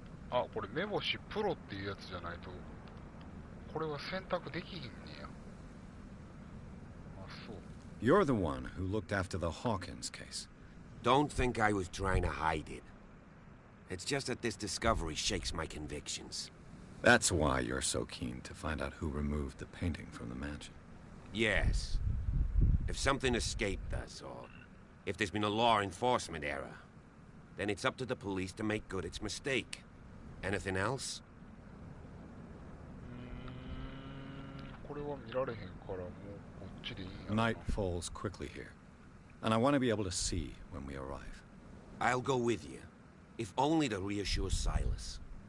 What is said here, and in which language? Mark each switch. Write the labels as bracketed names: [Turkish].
[Japanese] あ、これ目星プロっていうやつじゃないと、これは選択できひんねや。あ、そう。 [English] You're the one who looked after the Hawkins case. Don't think I was trying to hide it. It's just that this discovery shakes my convictions. That's why you're so keen to find out who removed the painting from the mansion. Yes. If something escaped us, or if there's been a law enforcement error, then it's up to the police to make good its mistake. Anything else? [Japanese] これは見られへんからもうこっちでいいんや。 [English] Night falls quickly here, and I want to be able to see when we arrive. I'll go with you, if only to reassure Silas.